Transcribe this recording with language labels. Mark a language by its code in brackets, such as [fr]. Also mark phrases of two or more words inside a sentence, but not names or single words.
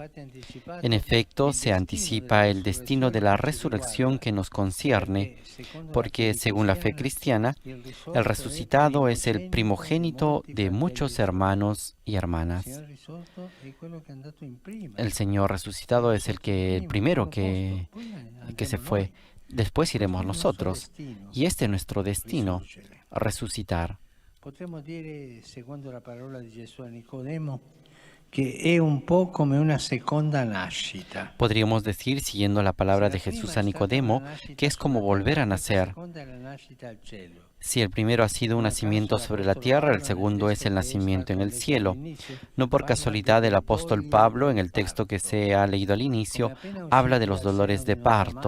[es] En efecto, se anticipa el destino de la resurrección que nos concierne, porque según la fe cristiana, el resucitado es el primogénito de muchos hermanos y hermanas. El Señor resucitado es el primero que se fue. Después iremos nosotros, y este es nuestro destino, resucitar. [it] Potremmo dire, secondo la parola di Gesù a Nicodemo, che è un po' come una seconda nascita. [es] Podríamos decir, siguiendo la palabra de Jesús a Nicodemo, que es como volver a nacer. Si el primero ha sido un nacimiento sobre la tierra, el segundo es el nacimiento en el cielo. No por casualidad el apóstol Pablo, en el texto que se ha leído al inicio, habla de los dolores de parto.